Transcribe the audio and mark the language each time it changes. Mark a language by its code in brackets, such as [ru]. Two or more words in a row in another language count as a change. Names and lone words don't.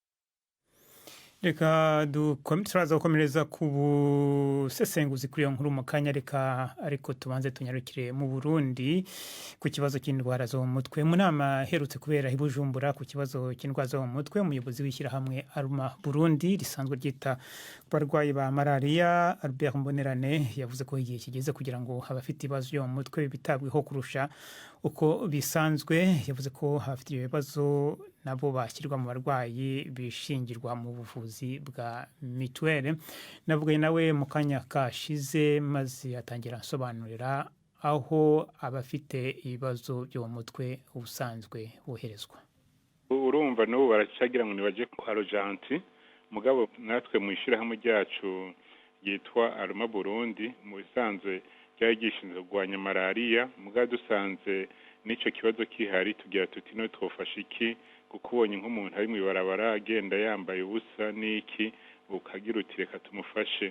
[rw] Reka turaza gukomereza ku busesenguzi kuri iyo nkuru mu kanya, reka ariko tubanze tunyarukire mu Burundi ku kibazo cy'indwara zo mu mutwe. Mu nama herutse kubera i Bujumbura ku kibazo cy'indwara zo mu mutwe, umuyobozi w'ishyirahamwe Aruma Burundi risanzwe ryita ku barwayi ba malaria Albert Mbonerane yavuze ko igihe kigeze kugira ngo abafite ibibazo byo mu mutwe bitabweho kurusha uko bisanzwe. Yavuze ko abafite ibibazo nabo bashyirwa mu barwayi bishingirwa mu buvuzi bwa mituweli. Navugaye nawe mu kanya kashize maze atangira asobanurira aho abafite ibibazo byo mu mutwe ubusanzwe boherezwa. [rn] Urumva n'ubu baracagira ngo nibaje kwa Rojanti, mugabo natwe mu ishyirahamwe ryacu yitwa Aruma Burundi mu bisanzwe ryari gishinzwe kurwanya malaria, mugabo dusanze n'ico kibazo kihari tugira tuti no twofasha iki, kuko ubonye nk'umuntu ari mw'ibarabara agenda yambaye ubusa n'iki ukagira uti reka tumufashe.